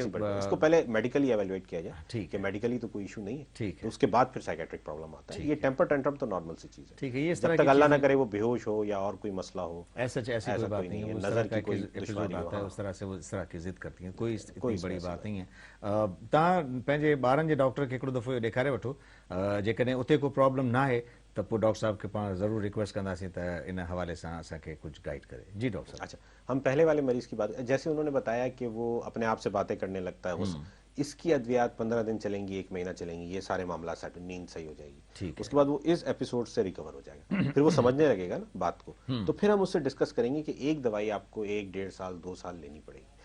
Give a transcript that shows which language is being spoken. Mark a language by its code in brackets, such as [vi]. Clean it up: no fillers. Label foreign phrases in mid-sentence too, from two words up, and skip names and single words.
[ur] اس کو پہلے [en] medically evaluate [ur] کیا جائے. ठीक ہے، میڈیکلی تو کوئی ایشو نہیں ہے. ٹھیک ہے. تو اس کے بعد پھر [en] psychiatric problem [ur] آتا ہے۔ یہ [en] temper tantrum [ur] تو نارمل سی چیز ہے. ٹھیک ہے۔ یہ جب تک اللہ نہ کرے وہ بے ہوش ہو یا اور کوئی مسئلہ ہو, ایسی کوئی بات نہیں ہے. نظر کی کوئی دشمنی آتا ہے، اس طرح سے وہ اس طرح کی ضد کرتی ہیں، کوئی اتنی بڑی بات نہیں ہے. [sd] तव्हां पंहिंजे ॿारनि जे डॉक्टर खे हिकिड़ो दफ़ो ॾेखारे वठो, जेकॾहिं उते को प्रॉब्लम ना आहे तो पोइ डॉक्टर साहब के पास ज़रूर रिक्वेस्ट कंदासीं त इन हवाले से असांखे कुछ गाइड करे. जी डॉक्टर साहब. [ur] اچھا، ہم پہلے والے مریض کی بات، جیسے انہوں نے بتایا کہ وہ اپنے آپ سے باتیں کرنے لگتا ہے، اس کی ادویات 15 دن چلیں گی، 1 مہینہ چلیں گی، یہ سارے معاملہ سیٹ، نیند صحیح ہو جائے گی. اس کے بعد وہ اس ایپیسوڈ سے ریکور ہو جائے گا، پھر وہ سمجھنے لگے گا نا بات کو. تو پھر ہم اس سے ڈسکس کریں گے کہ ایک دوائی آپ کو 1-1.5 سال 2 سال لینی پڑے گی.